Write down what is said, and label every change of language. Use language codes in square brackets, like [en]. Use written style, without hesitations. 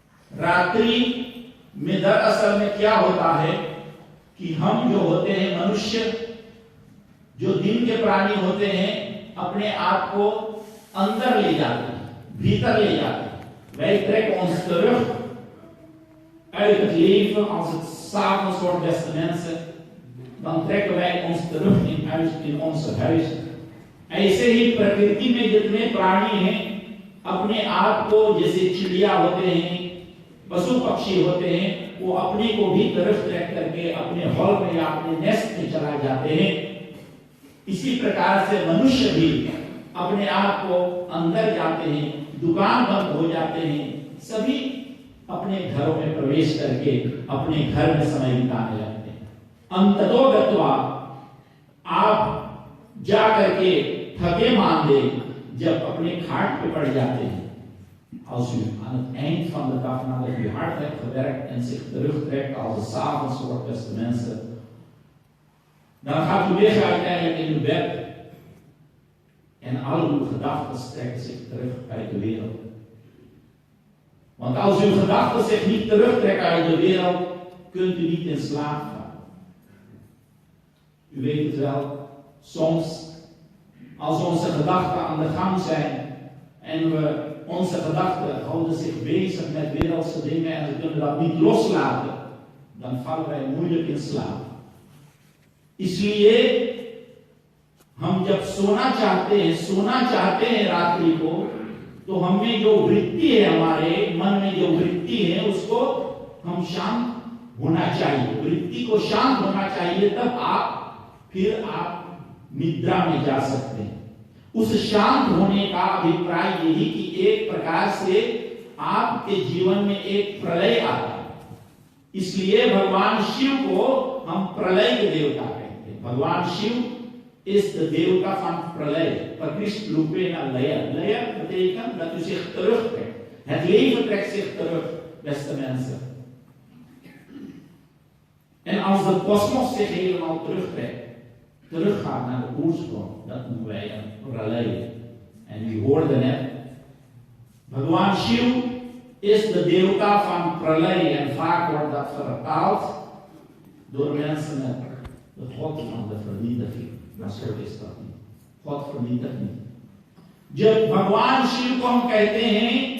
[hi] रात्रि में दरअसल में क्या होता है कि हम जो होते हैं मनुष्य, जो दिन के प्राणी होते हैं, अपने आप को अंदर ले जाते हैं, भीतर ले जाते हैं। [nl] Wij trekken ons terug uit het leven als het 's avonds wordt, beste mensen. Dan trekken wij ons terug in onze huizen। [hi] ऐसे ही प्रकृति में जितने प्राणी हैं अपने आप को, जैसे चिड़िया होते हैं, पशु पक्षी होते हैं, वो अपने को भी तरफ ट्रैक करके अपने हॉल में या अपने नेस्ट में चला जाते हैं। इसी प्रकार से मनुष्य भी अपने आप को अंदर जाते हैं, दुकान बंद हो जाते हैं, सभी अपने घरों में प्रवेश करके अपने घर में समय बिताने लगते हैं। अंततो गत्वा आप जा करके थके मांदे जब अपने खाट पे पड़ जाते हैं, [nl] als u aan het eind van de dag nadat u hard hebt gewerkt en zich terugtrekt als het 's avonds wordt, beste mensen, dan gaat u weg uiteindelijk in uw bed en al uw gedachten trekken zich terug uit de wereld. Want als uw gedachten zich niet terugtrekken uit de wereld, kunt u niet in slaap gaan. U weet het wel, soms als onze gedachten aan de gang zijn en onze gedachten houden zich bezig met wereldse dingen en we kunnen dat niet loslaten, dan vallen wij moeilijk in slaap. [hi] इसलिए हम जब सोना चाहते हैं रात्रि को, तो हमें जो वृत्ति है, हमारे मन में जो वृत्ति है, उसको हम शांत होना चाहिए, वृत्ति को शांत होना चाहिए, तब फिर आप निद्रा में जा सकते हैं। उस शांत होने का अभिप्राय यही कि एक प्रकार से आपके जीवन में एक प्रलय आता है। इसलिए भगवान शिव को हम प्रलय के देवता कहते हैं। [nl] भगवान शिव is de deelta van pralay, verliest lupena leer. Leer betekent dat u zich terugtrekt. Het leven trekt zich terug, beste mensen. En als de kosmos zich helemaal terugtrekt, teruggaat naar de oorsprong, dat noemen wij een pralay. En u hoorde net, Bhagwan Shiv is de deelta van pralay en vaak wordt dat vertaald door mensen met de god van de vernietiging. Maar zo is dat niet. God vernietigt niet. [hi] जब भगवान शिव को हम कहते हैं